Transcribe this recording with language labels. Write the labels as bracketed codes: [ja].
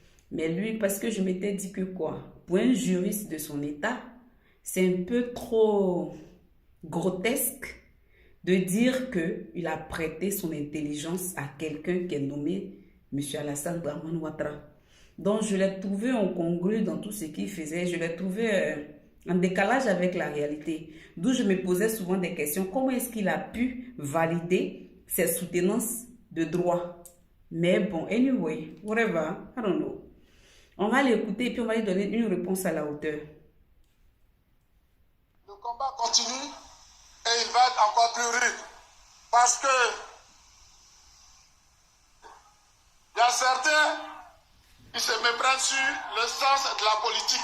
[fr] Mais lui, parce que je m'étais dit que quoi, pour un juriste de son état, c'est un peu trop grotesque de dire qu'il a prêté son intelligence à quelqu'un qui est nommé M. Alassane Dramane Ouattara. Donc je l'ai trouvé incongru dans tout ce qu'il faisait, je l'ai trouvé en décalage avec la réalité. D'où je me posais souvent des questions, comment est-ce qu'il a pu valider ses soutenances de droit? Mais bon, [en] anyway, whatever, I don't know. [fr] On va l'écouter et puis on va lui donner une réponse à la hauteur. Le combat continue et il va être encore plus rude. Parce que il y a certains qui se méprennent sur le sens de la politique.